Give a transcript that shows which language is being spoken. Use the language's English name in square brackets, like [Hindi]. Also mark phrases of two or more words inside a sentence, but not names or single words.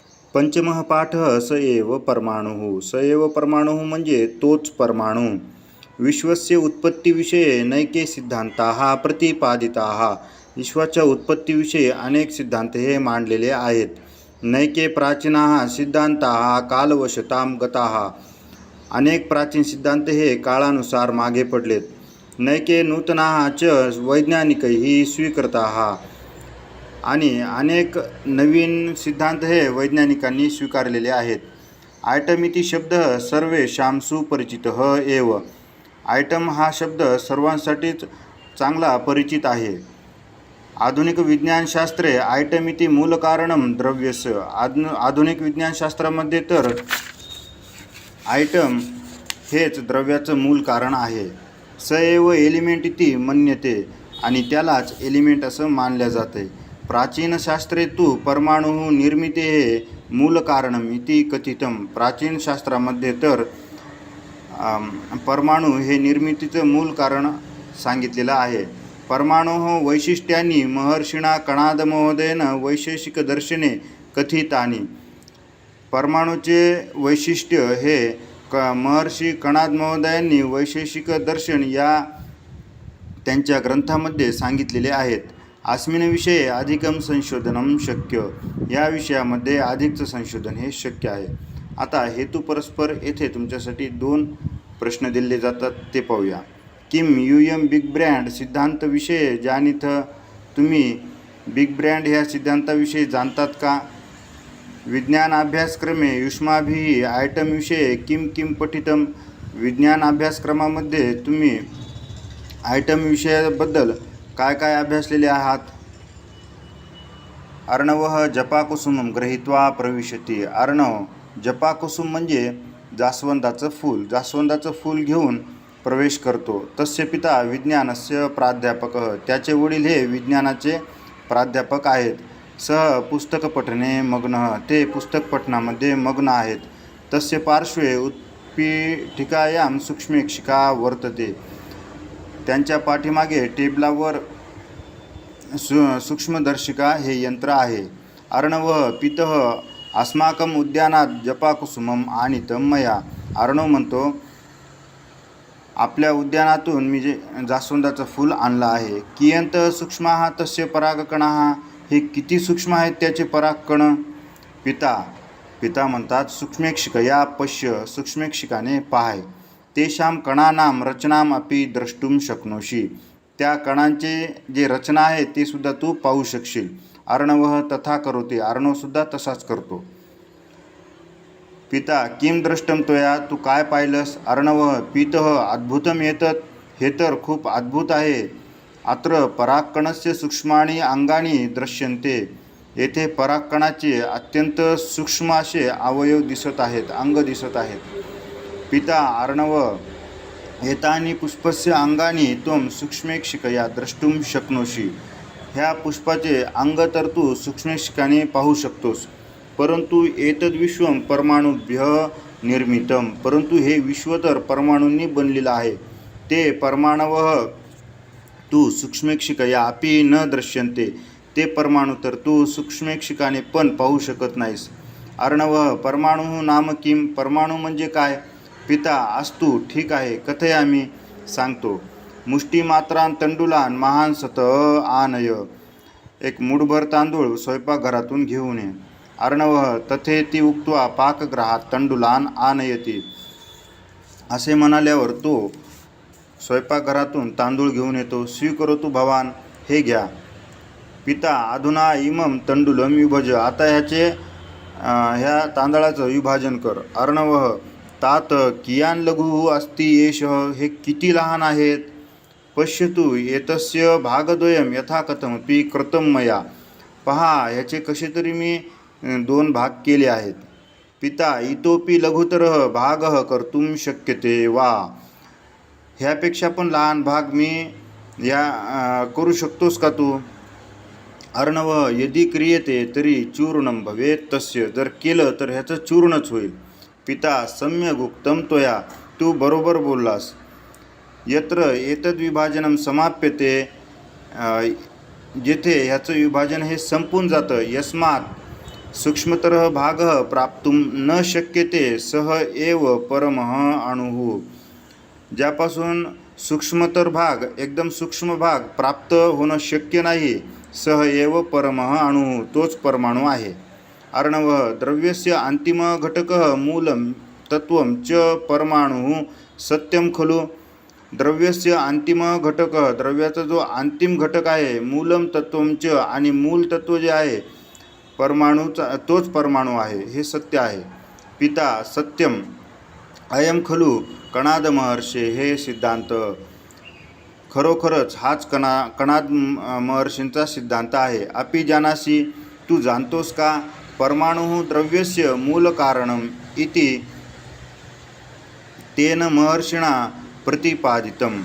[Sanskrit] पंचमः पाठः स एव परमाणुः. स एव परमाणुः [Marathi] म्हणजे तोच परमाणू. [Sanskrit] विश्वस्य उत्पत्तीविषये नैके सिद्धांताः प्रतिपादिताः. [Marathi] विश्वाच्या उत्पत्तीविषयी अनेक सिद्धांत हे मांडलेले आहेत. [Sanskrit] नैके प्राचीनाः सिद्धांताः कालवशतां गताः. [Marathi] अनेक प्राचीन सिद्धांत हे काळानुसार मागे पडलेत. [Sanskrit] नैके नूतनाः च वैज्ञानिकैः स्वीकृताः. [Marathi] आणि अनेक नवीन सिद्धांत हे वैज्ञानिकांनी स्वीकारलेले आहेत. [Sanskrit] आयटम इति शब्द सर्वेषां सुपरिचितः एव. [Marathi] आयटम हा शब्द सर्वांसाठीच चांगला परिचित आहे. [Sanskrit] आधुनिक विज्ञानशास्त्रे आयटम इति मूलकारणं द्रव्यस्य. [Marathi] आधुनिक विज्ञानशास्त्रामध्ये तर आयटम हेच द्रव्याचं मूल कारण आहे. [Sanskrit] स एव एलिमेंट इति मन्यते. [Marathi] आणि त्यालाच एलिमेंट असं मानल्या जाते. [Sanskrit] प्राचीन शास्त्रे तु परमाणु निर्मितेः मूल कारणम इति कथितम. [Marathi] प्राचीन शास्त्रामध्ये तर परमाणु हे निर्मितीचं मूल कारण सांगितलेलं आहे. [Sanskrit] परमाणोः वैशिष्ट्यानि महर्षिणा कणाद महोदयेन वैशेषिकदर्शने कथितानि. [Marathi] परमाणूचे वैशिष्ट्य हे महर्षी कणाद महोदयांनी वैशेषिक दर्शन या त्यांच्या ग्रंथामध्ये सांगितलेले आहेत. [Sanskrit] अस्मिन् विषये अधिकं संशोधनं शक्य. [Marathi] या विषयामध्ये अधिकचं संशोधन हे शक्य आहे. आता हेतू परस्पर येथे तुमच्यासाठी 2 प्रश्न दिले जातात ते पाहूया. [Sanskrit] किम यूयम बिग ब्रँड सिद्धांतविषये जानीथ. [Marathi] तुम्ही बिग ब्रँड ह्या सिद्धांताविषयी जाणतात का? [Sanskrit] विज्ञान अभ्यासक्रमे युष्माभिः आयटम विषये किम किम पठितम. [Marathi] विज्ञान अभ्यासक्रमामध्ये तुम्ही आयटम विषयाबद्दल काय काय अभ्यासलेले आहात? [Sanskrit] अर्णवः जपाकुसुमं गृहीत्वा प्रविशति. [Marathi] अर्णव जपाकुसुम म्हणजे जास्वंदाचं फूल. जास्वंदाचं फूल घेऊन प्रवेश करतो. [Sanskrit] तस्य पिता विज्ञानस्य प्राध्यापकः. [Marathi] त्याचे वडील हे विज्ञानाचे प्राध्यापक आहेत. [Sanskrit] सह पुस्तकपठने मग्नः. [Marathi] ते पुस्तक पठनामध्ये मग्न आहेत. [Sanskrit] तस्य पार्श्वे उत्पीठिकायां सूक्ष्मेक्षिका वर्तते. [Marathi] त्यांच्या पाठीमागे टेबलावर सूक्ष्मदर्शिका हे यंत्र आहे. [Sanskrit] अर्णवः पितः अस्माकं उद्यानात जपाकुसुमं आनीतं मया. [Marathi] अर्णव म्हणतो, आपल्या उद्यानातून मी जास्वंदाचं फूल आणलं आहे. [Sanskrit] कियंत सूक्ष्माः तस्य परागकणाः. [Marathi] हे किती सूक्ष्म आहेत त्याचे परागकण. पिता म्हणतात, [Sanskrit] सूक्ष्मेक्षिकया पश्य. [Marathi] सूक्ष्मेक्षिकाने पाहाय. [Sanskrit] तेषां कणानां रचनाम अपि द्रष्टुम शक्नोषि. [Marathi] त्या कणांचे जे रचना आहे ते सुद्धा तू पाहू शकशील. [Sanskrit] अर्णवः तथा करोति. [Marathi] अर्णव सुद्धा तसाच करतो. [Sanskrit] पिता किम दृष्टम त्वया. [Marathi] तू काय पाहिलंस? [Sanskrit] अर्णवः पितः अद्भुतम एतत्. [Marathi] हे तर खूप अद्भुत आहे. [Sanskrit] अत्र परागकणस्य सूक्ष्माणि अंगानि दृश्यन्ते. [Marathi] येथे परागकणाचे अत्यंत सूक्ष्म असे अवयव दिसत आहेत, अंग दिसत आहेत. [Sanskrit] पिता अर्णव एतानि पुष्पस्य अंगानि त्वं सूक्ष्मेक्षिकया द्रष्टुम शक्नोषि. [Marathi] ह्या पुष्पाचे अंग तर तू सूक्ष्मेक्षिकाने पाहू शकतोस. [Sanskrit] परंतु एतद्विश्वं परमाणुभ्यः निर्मितम. [Marathi] परंतु हे विश्व तर परमाणूंनी बनलेलं आहे. [Sanskrit] ते परमाणवः तू सूक्ष्मेक्षिकया अपि न दृश्यन्ते. [Marathi] ते परमाणू तर तू सूक्ष्मेक्षिकाने पण पाहू शकत नाहीस. [Sanskrit] अर्णवः परमाणु नाम किम. [Marathi] परमाणू म्हणजे काय? [Sanskrit] पिता अस्तु [Marathi] ठीक आहे, [Sanskrit] कथयामि सांगतो. मुष्टिमात्रां तंडुलान महान सत आनय. [Marathi] एक मुठभर तांदूळ स्वयंपाकघरातून घेऊन ये. [Sanskrit] अर्णवः तथेति उक्त्वा पाकगृहात तंडुलान आनयति. [Marathi] असे म्हणाल्यावर तो स्वयंपाकघरातून तांदूळ घेऊन येतो. [Sanskrit] स्वीकरोतु भवान. [Marathi] हे घ्या. [Sanskrit] पिता अधुना इमं तंडुलम विभज. [Marathi] आता ह्या तांदळाचं विभाजन कर. [Sanskrit] अर्णवः तात कियान लघु अस्ति एषः. [Marathi] हे किती लहान आहेत. [Sanskrit] पश्यतु एतस्य भागद्वयं यथा कथमपि कृतं मया. [Marathi] पहा, ह्याचे कसे तरी मी 2 भाग केले आहेत. [Sanskrit] पिता इतोपि लघुतरः भागः कर्तुं शक्यते वा. [Marathi] ह्यापेक्षा पण लहान भाग मी करू शकतोस का तू? [Sanskrit] अर्णवः यदि क्रियते तरी चूर्णं भवेत् तस्य. [Marathi] जर केलं तर ह्याचं चूर्णच होईल. [Sanskrit] पिता सम्यक उक्तं त्वया. [Marathi] तू बरोबर बोललास. [Sanskrit] यत्र एतद्विभाजनं समाप्यते. [Marathi] जेथे ह्याचं विभाजन हे संपून जातं. [Sanskrit] यस्मात् सूक्ष्मतरः भागः प्राप्तुं न शक्यते सः एव परमः अणुः. [Marathi] ज्यापासून सूक्ष्मतर भाग, एकदम सूक्ष्म भाग प्राप्त होणं शक्य नाही, [Sanskrit] सह एव परमः अणुः, [Marathi] तोच परमाणू आहे. [Sanskrit] अर्णवः द्रव्यस्य अंतिम घटकः मूलं तत्त्वं च परमाणुः सत्यं खलु. द्रव्यस्य अंतिम घटक, [Marathi] द्रव्याचा जो अंतिम घटक आहे, [Sanskrit] मूलम तत्त्वं च, [Marathi] आणि मूल तत्व जे आहे परमाणूचा, तोच परमाणू आहे, हे सत्य आहे. [Sanskrit] पिता सत्यम अयम खलु कणाद महर्षे, [Marathi] हे सिद्धांत. खरोखरच हाच कणाद महर्षींचा सिद्धांत आहे. [Sanskrit] अपि जानासि, [Marathi] तू जाणतोस का, [Sanskrit] परमाणु द्रव्यस्य मूल कारणम इति तेन महर्षिणा प्रतिपादितम.